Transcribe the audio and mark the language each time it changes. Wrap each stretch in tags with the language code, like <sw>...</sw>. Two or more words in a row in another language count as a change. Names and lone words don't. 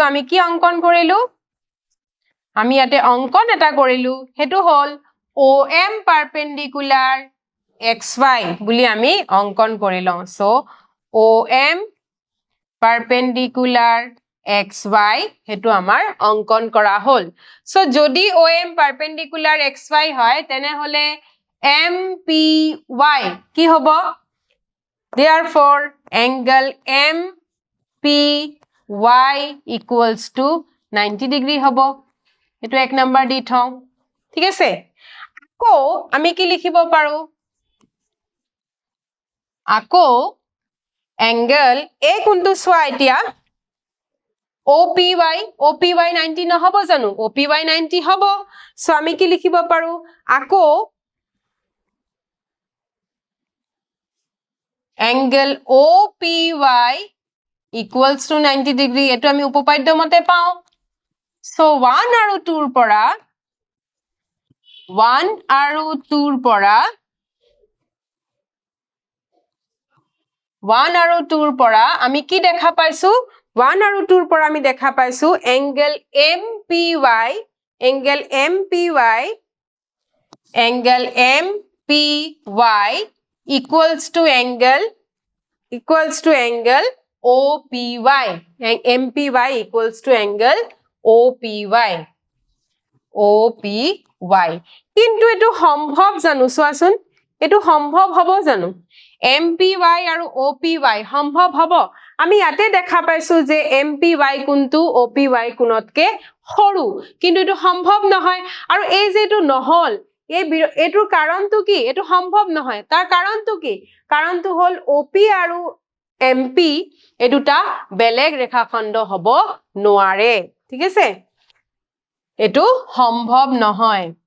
<as>আমি কি অংকন কৰিলো, আমি ইয়াতে অংকন এটা কৰিলো, সেইটো হ'ল OM পাৰপেণ্ডিকুলাৰ XY বুলি আমি অংকন কৰি লওঁ। সো OM পাৰপেণ্ডিকুলাৰ XY সেইটো আমাৰ অংকন কৰা হ'ল। সো যদি OM পাৰপেণ্ডিকুলাৰ XY হয় তেনেহলে MPY কি হ'ব,</as> <en>therefore angle MPY equals to 90</en> <as>ডিগ্ৰী হ'ব। এইটো 1 নম্বৰ দি থওঁ, ঠিক আছে। আকৌ আমি কি লিখিব পাৰো, আকৌ এংগল A কোনটো চোৱা এতিয়া, OPY 90 নহব জানো OPY 90 হব সো আমি কি লিখিব পাৰো আকৌ</as> <en>angle OPY equals to 90 degree</en> <as>এটো আমি উপপাদ্য মতে পাও সো 1 আৰু 2 ৰ পৰা 1 আৰু 2 ৰ পৰা 1 আৰু 2 ৰ পৰা আমি কি দেখা পাইছো 1 আৰু 2 ৰ পৰা আমি দেখা পাইছো</as> <en>angle MPY equals to angle OPY MPY equals to angle OPY</en> <as>কিন্তু এটো সম্ভৱ জানো চোৱাচোন এটো সম্ভৱ হ'ব জানো MPY আৰু OPY সম্ভৱ হ'ব আমি ইয়াতে দেখা পাইছো যে MPY কোনটো OPY কোনতকে সৰু কিন্তু এটো সম্ভৱ নহয় আৰু এই যে এটো নহল এটোৰ কাৰণটো কি এটো সম্ভৱ নহয় তাৰ কাৰণটো কি কাৰণটো হল OP আৰু MP এই দুটা বেলেগ ৰেখাখণ্ড হ'ব নোৱাৰে ঠিক আছে এটো সম্ভৱ নহয়</as>